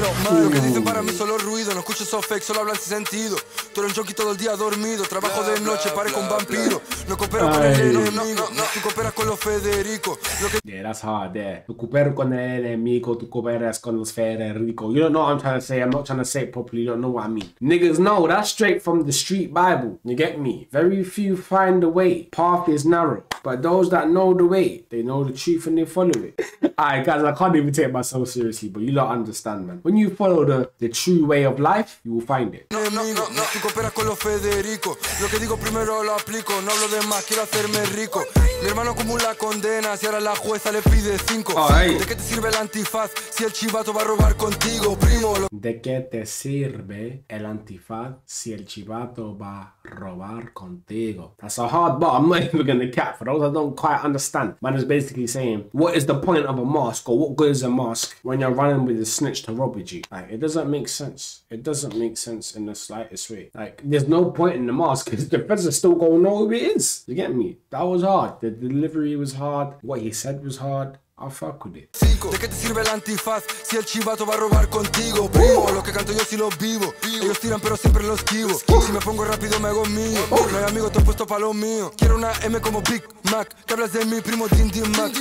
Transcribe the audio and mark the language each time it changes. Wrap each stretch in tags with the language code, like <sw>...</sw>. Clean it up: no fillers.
<es>Lo que dicen para mí solo ruido. No escucho soft fake, solo hablan sin sentido. Tú eres un jockey todo el día dormido. Trabajo de noche, parezco un vampiro. No coopero con el enemigo. Tú cooperas con los Federico.</es> <en>Yeah, that's hard there.</en> <es>Tu coopero con el enemigo. Tu cooperas con los Federico.</es> <en>You don't know what I'm trying to say. I'm not trying to say it properly. You don't know what I mean. Niggas know that's straight from the street Bible. You get me? Very few find the way. Path is narrow. But those that know the way, they know the truth and they follow it. Alright guys, I can't even take myself seriously, but you don't understand, man. When you follow the true way of life, you will find it.</en> <es>No, tú cooperas con los Federico. Lo que digo primero lo aplico. No hablo de más, quiero hacerme rico. Mi hermano acumula condenas y ahora la jueza le pide 5. ¿De qué te sirve el antifaz si el chivato va a robar contigo, primo? ¿De qué te sirve el antifaz si el chivato va a robar contigo?</es> <en>That's a hard bar. I'm not even gonna cap. For those that don't quite understand, man is basically saying, what is the point of a mask, or what good is a mask when you're running with a snitch to rob you? Like, it doesn't make sense. It doesn't make sense in the slightest way. Like, there's no point in the mask because the feds are still gonna know who it is. You get me? That was hard. The delivery was hard. What he said was hard. I'll fuck with it.</en> <es>¿De qué te sirve el antifaz si el chivato va a robar contigo? Primo, lo que canto yo sí lo vivo. Ellos tiran pero siempre los esquivo. Si me pongo rápido me hago mío. No hay amigo, te he puesto pa' lo mío. Quiero una M como Big Mac. ¿Qué hablas de mi primo Din Mac?</es>